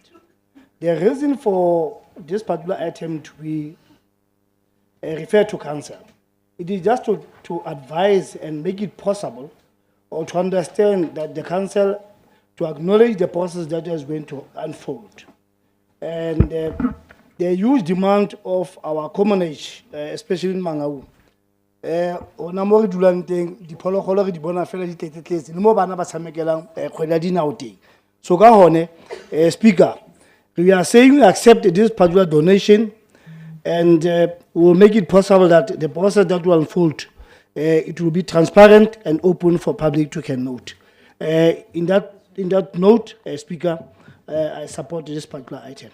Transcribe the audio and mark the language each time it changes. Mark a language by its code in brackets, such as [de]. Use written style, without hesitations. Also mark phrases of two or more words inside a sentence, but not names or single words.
[en] The reason for this particular item to be referred to council, it is just to advise and make it possible or to understand that the council to acknowledge the process that is going to unfold. And the huge demand of our commonage, especially in Mangaung, [tn] ona mo re dulang teng diphologolo re di bona fela di tletletse le mo bana ba tshamekelang kgwele ya dinao teng. [en] So [st] ka hone [en] speaker, we are saying we accept this particular donation and we will make it possible that the process that will unfold it will be transparent and open for public to can note. In that note, speaker, I support this particular item.